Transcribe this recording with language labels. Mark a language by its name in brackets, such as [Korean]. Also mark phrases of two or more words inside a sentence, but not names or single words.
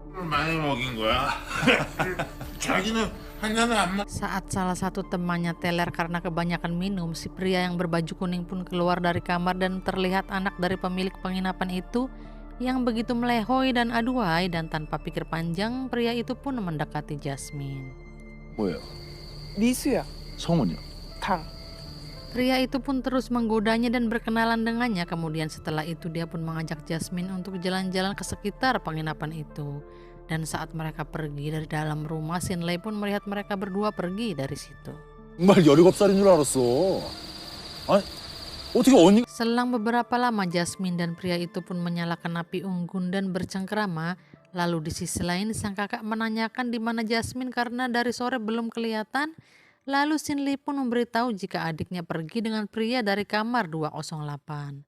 [Indonesian] Saat salah satu temannya teler karena kebanyakan minum, si pria yang berbaju kuning pun keluar dari kamar dan terlihat anak dari pemilik penginapan itu yang begitu melehoi dan aduhai, dan tanpa pikir panjang pria itu pun mendekati Jasmine. [Korean] 뭐야? 리수야. 성은요? 당. [Indonesian] Pria itu pun terus menggodanya dan berkenalan dengannya. Kemudian setelah itu dia pun mengajak Jasmine untuk jalan-jalan ke sekitar penginapan itu. Dan saat mereka pergi dari dalam rumah, Sinlei pun melihat mereka berdua pergi dari situ. [Korean] 정말 17살인 줄 알았어. 아니, 어떻게 언니? [Indonesian] Selang beberapa lama Jasmine dan pria itu pun menyalakan api unggun dan bercengkerama. Lalu di sisi lain sang kakak menanyakan di mana Jasmine karena dari sore belum kelihatan. Lalu Sinlei pun memberitahu jika adiknya pergi dengan pria dari kamar 208.